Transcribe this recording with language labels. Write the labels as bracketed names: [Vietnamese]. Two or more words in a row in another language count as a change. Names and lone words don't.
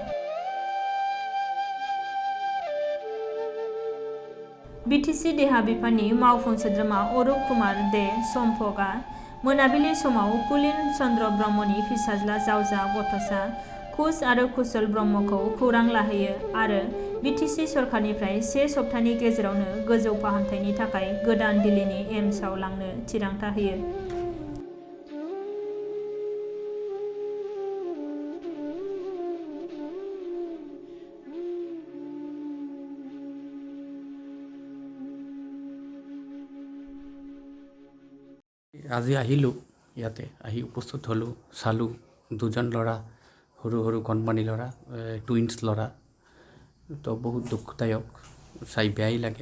[Bodo] बिटिसि देहा बिफाननि मावफुं सोद्रोमा अरुप कुमार दे सम्भगा मोनाबिलि समाव कुलिन चन्द्र ब्रह्मनि फिसाज्ला जावजा गथ'सा खुस आरो कुशल ब्रह्मखौ खौरां लाहैयो आरो बिटिसि सरकारनिफ्राय 1 सप्तानि गेजेरावनो गोजौ फाहामथायनि थाखाय गोदान दिल्लीनि एम्सआव लांनो थिरांथा होयो। [Assamese] আজি আহিলোঁ ইয়াতে আহি উপস্থিত হ'লোঁ চালোঁ দুজন ল'ৰা সৰু সৰু কণমানি ল'ৰা টুইন্স ল'ৰা তো বহুত দুখদায়ক চাই বেয়াই লাগে।